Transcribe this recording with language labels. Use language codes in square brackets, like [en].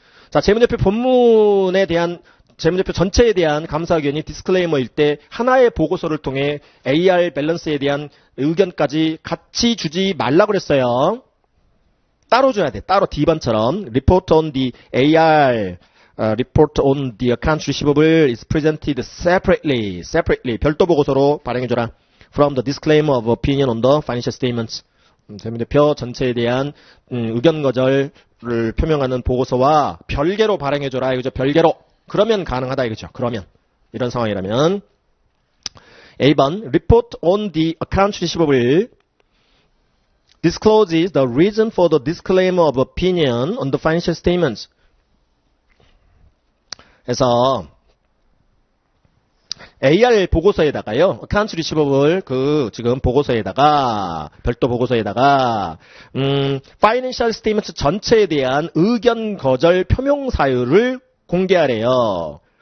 [ko] 자, 재무제표 본문에 대한 재무제표 전체에 대한 감사 의견이 디스클레이머일 때 하나의 보고서를 통해 AR 밸런스에 대한 의견까지 같이 주지 말라고 그랬어요. 따로 줘야 돼. 따로 D번처럼 [en] report on the AR, report on the account receivable is presented separately. [ko] 별도 보고서로 발행해줘라. [en] From the disclaimer of opinion on the financial statements. [ko] 재무제표 전체에 대한 의견 거절을 표명하는 보고서와 별개로 발행해줘라. 이거죠. 별개로. 그러면 가능하다 이거죠. 그러면 이런 상황이라면 A번 [en] report on the account receivable discloses the reason for the disclaimer of opinion on the financial statements. [ko] 그래서 AR 보고서에다가요. account receivable 그 지금 보고서에다가 별도 보고서에다가 financial statements 전체에 대한 의견 거절 표명 사유를 공개하래요.